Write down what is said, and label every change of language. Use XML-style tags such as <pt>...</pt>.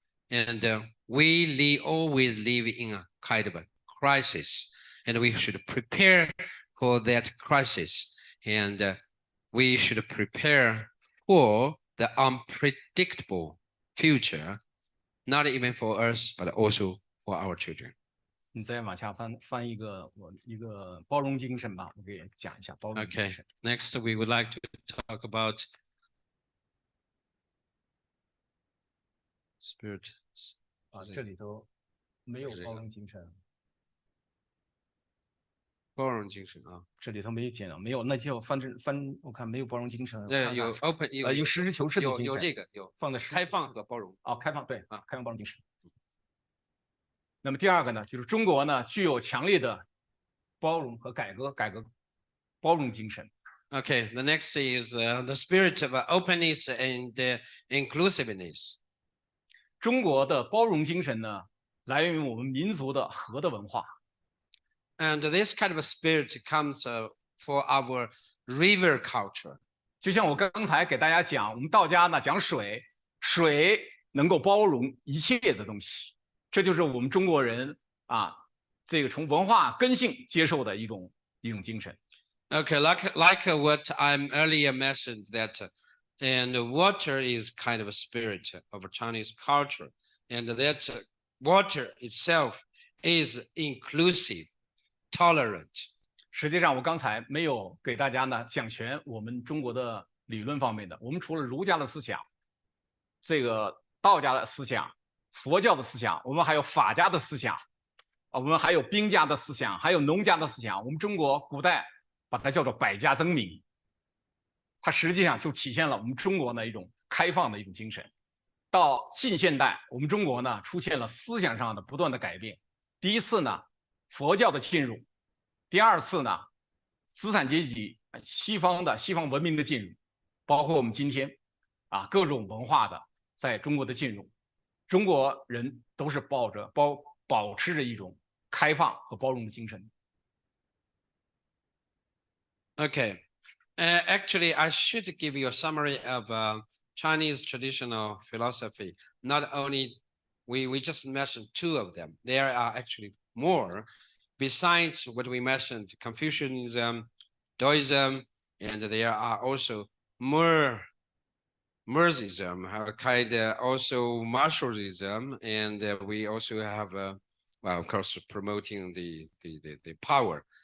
<en>And we always live in a kind of a crisis, and we should prepare for that crisis. And we should prepare for the unpredictable future, not even for us, but also for our children.</en> <zh>你再往下翻一个包容精神吧，我给讲一下包容精</zh> <en>Okay,</en> <zh>神。</zh> <en>next we would like to talk about spirit.</en> <zh>啊，这里头没有包容精神，包容精神啊，这里头没讲，没有，那就翻，我看没有包容精神。有 open 有实事求是的精神，有这个有放在开放和包容。开放对啊，开放包容精神。那么第二个呢，就是中国呢具有强烈的包容和改革包容精神。</zh> <en>Okay, the next is the spirit of openness and inclusiveness.</en> <zh>中国的包容精神呢，来源于我们民族的和的文化。</zh> <en>And this kind of a spirit comes for our river culture.</en> <zh>就像我刚才给大家讲，我们道家呢讲水，水能够包容一切的东西，这就是我们中国人啊，这个从文化根性接受的一种精神。</zh> <en>Okay, like what I'm earlier mentioned that, and water is kind of a spirit of a Chinese culture, and that water itself is inclusive, tolerant.</en> <zh>实际上，我刚才没有给大家呢讲全我们中国的理论方面的。我们除了儒家的思想，这个道家的思想、佛教的思想，我们还有法家的思想，我们还有兵家的思想，还有农家的思想。我们中国古代把它叫做百家争鸣，它实际上就体现了我们中国的一种开放的一种精神。到近现代，我们中国呢出现了思想上的不断的改变。第一次呢，佛教的进入；第二次呢，资产阶级西方文明的进入，包括我们今天啊各种文化的在中国的进入，中国人都是保持着一种开放和包容的精神。</zh> <en>Okay, actually, I should give you a summary of Chinese traditional philosophy. Not only we just mentioned two of them. There are actually more besides what we mentioned: Confucianism, Taoism, and there are also more Marxism, also martialism, and we also have, well, of course, promoting the power.</en>